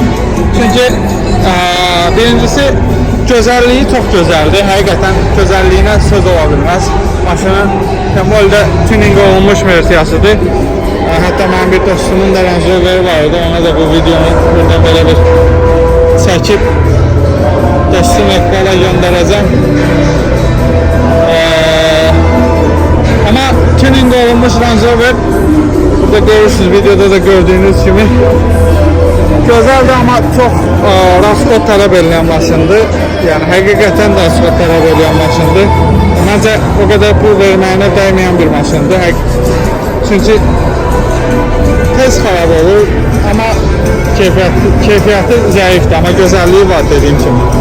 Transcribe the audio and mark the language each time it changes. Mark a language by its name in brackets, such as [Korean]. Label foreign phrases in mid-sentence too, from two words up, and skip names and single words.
[Azerbaijani] Çünki birincisi gözəlliyi çox gözəldir. Həqiqətən gözəlliyinə söz ola bilməz. Maşının temolda tuning olunmuş versiyasıdır. Hatta mənim bir dostumun da Range Rover vardı. Ona da bu videonu buradan belə bir çəkib [Turkish] teslim ekrana göndereceğim. [Azerbaijani] Ama tuning olunmuş Range Rover burada görürsünüz, [Turkish] videoda da gördüğünüz gibi güzeldi, [Azerbaijani] ama çok rastkod tələb edilən maşındır. Yani həqiqətən də rastkod tələb edilən maşındır. Məncə [Turkish] o kadar [Azerbaijani] pul verməyinə dəyməyən bir maşındır. Çünkü tez xarab olur, ama keyfiyyəti zəifdir, ama gözəlliyi var dediyim kimi.